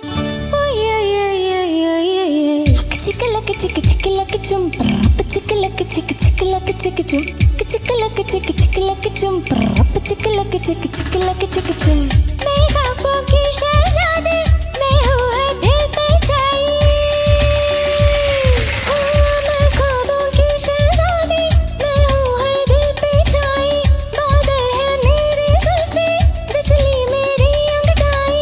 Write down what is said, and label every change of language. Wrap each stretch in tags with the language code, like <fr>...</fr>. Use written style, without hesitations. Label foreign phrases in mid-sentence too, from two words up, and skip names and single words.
<en>Oh yeah yeah yeah yeah yeah yeah. Chicka laka chicka chicka laka chum, chicka laka chicka chicka laka chicka chum, chicka laka chicka chicka laka chum, chicka laka chicka chicka laka chicka chum.</en> <hi>मैं ख्वाबों की शहज़ादी, मैं हूँ है दिल पे छाई. मैं ख्वाबों की शहज़ादी, मैं हूँ है दिल पे छाई. बादल है मेरी जुल्फी, बिजली मेरी अंगड़ाई.</hi>